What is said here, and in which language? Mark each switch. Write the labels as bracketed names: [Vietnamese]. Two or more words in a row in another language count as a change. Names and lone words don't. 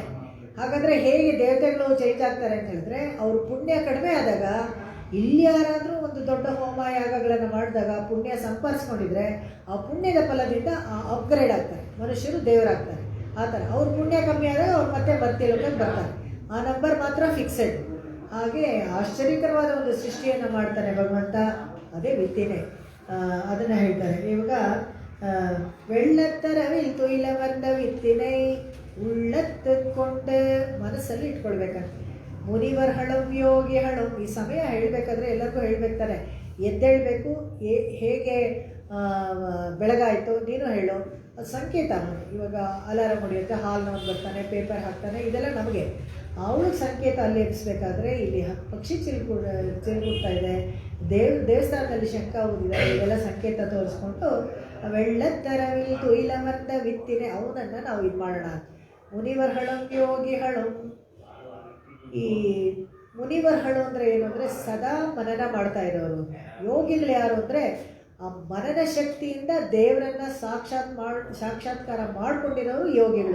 [Kannada] ಹಾಗಾದರೆ ಹೇಗೆ ದೇವತೆಗಳು ಚೇಂಜ್ ಆಗ್ತಾರೆ ಅಂತ ಹೇಳಿದ್ರೆ, ಅವ್ರ ಪುಣ್ಯ ಕಡಿಮೆ ಆದಾಗ ಇಲ್ಲಿ ಯಾರಾದರೂ ಒಂದು ದೊಡ್ಡ ಹೋಮ ಯಾಗಗಳನ್ನು ಮಾಡಿದಾಗ ಪುಣ್ಯ ಸಂಪಾದಿಸ್ಕೊಂಡಿದ್ರೆ ಆ ಪುಣ್ಯದ ಫಲದಿಂದ ಅಪ್ಗ್ರೇಡ್ ಆಗ್ತಾರೆ, ಮನುಷ್ಯರು ದೇವರಾಗ್ತಾರೆ. ಆ ಥರ ಅವ್ರ ಪುಣ್ಯ ಕಮ್ಮಿ ಆದರೆ ಅವ್ರು ಮತ್ತೆ ಮರ್ತ್ಯಲೋಕಕ್ಕೆ ಬರ್ತಾರೆ. ಆ ನಂಬರ್ ಮಾತ್ರ ಫಿಕ್ಸೆಡ್. ಹಾಗೆ ಆಶ್ಚರ್ಯಕರವಾದ ಒಂದು ಸೃಷ್ಟಿಯನ್ನು ಮಾಡ್ತಾನೆ ಭಗವಂತ, ಅದೇ ವಿತ್ತಿನೇ. ಅದನ್ನು ಹೇಳ್ತಾರೆ ಇವಾಗ, [Tamil] வெள்ளத்தரவில் துயில வந்த வித்தினை உள்ளத்து ಕೊಂಡು [Kannada] ಮನಸ್ಸಲ್ಲಿ ಇಟ್ಕೊಳ್ಬೇಕಂತ. [Tamil] முனிவர்களும் யோகிகளும், [Kannada] ಈ ಸಮಯ ಹೇಳಬೇಕಾದ್ರೆ ಎಲ್ಲರಿಗೂ ಹೇಳ್ಬೇಕಾರೆ, ಎದ್ದೇಳಬೇಕು. ಹೇಗೆ ಬೆಳಗಾಯಿತು ನೀನು ಹೇಳು, ಅದು ಸಂಕೇತ. ಇವಾಗ ಅಲಾರಾಮ್ ಹೊಡೆಯುತ್ತೆ, ಹಾಲ್ನವನು ಬರ್ತಾನೆ, ಪೇಪರ್ ಹಾಕ್ತಾನೆ, ಇದೆಲ್ಲ ನಮಗೆ ಅವಳಿಗೆ ಸಂಕೇತ. ಅಲ್ಲಿ ಎಬ್ಬಿಸ್ಬೇಕಾದ್ರೆ ಇಲ್ಲಿ ಪಕ್ಷಿ ಚಿಲ್ಗುಡ್ತಾ ಇದೆ, ದೇವಸ್ಥಾನದಲ್ಲಿ ಶಂಖ ಊದಿದ್ದಾರೆ, ಇದೆಲ್ಲ ಸಂಕೇತ ತೋರಿಸ್ಕೊಂಡು [Tamil] வெள்ளத்தரவில் துயில வந்த வித்தினை [Kannada] ಅವನನ್ನು ನಾವು ಇದು ಮಾಡೋಣ. [Tamil] முனிவர்களும் யோகிகளும், [Kannada] ಈ ಮುನಿವರ್ಹಳು ಅಂದರೆ ಏನು ಅಂದರೆ ಸದಾ ಮನನ ಮಾಡ್ತಾ ಇರೋರು. ಯೋಗಿಗಳು ಯಾರು ಅಂದರೆ ಆ ಮನನ ಶಕ್ತಿಯಿಂದ ದೇವರನ್ನು ಸಾಕ್ಷಾತ್ಕಾರ ಮಾಡಿಕೊಂಡಿರೋರು ಯೋಗಿಗಳು.